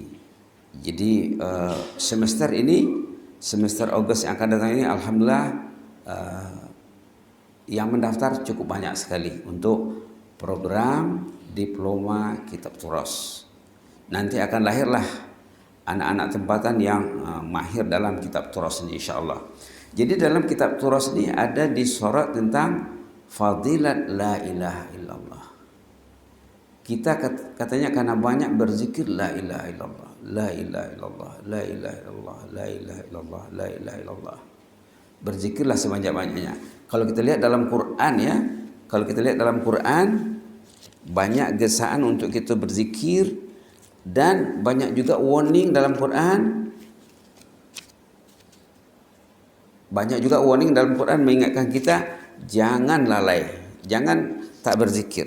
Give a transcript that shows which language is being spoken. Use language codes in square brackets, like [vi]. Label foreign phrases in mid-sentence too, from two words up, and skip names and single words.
[ms] Jadi semester ini, semester Agustus yang akan datang ini alhamdulillah yang mendaftar cukup banyak sekali untuk program diploma kitab turas. Nanti akan lahirlah anak-anak tempatan yang mahir dalam kitab turas ini insyaallah. Jadi dalam kitab turas ini ada disorot tentang fadilat [ar] لا إله إلا الله. [ms] Kita katanya karena banyak berzikir [ar] لا إله إلا الله، لا إله إلا الله، لا إله إلا الله، لا إله إلا الله، لا إله إلا الله. [ms] Berzikirlah sebanyak-banyaknya. Kalau kita lihat dalam Quran ya, kalau kita lihat dalam Quran banyak gesaan untuk kita berzikir dan banyak juga warning dalam Quran. Banyak juga warning dalam Quran mengingatkan kita jangan lalai, jangan tak berzikir.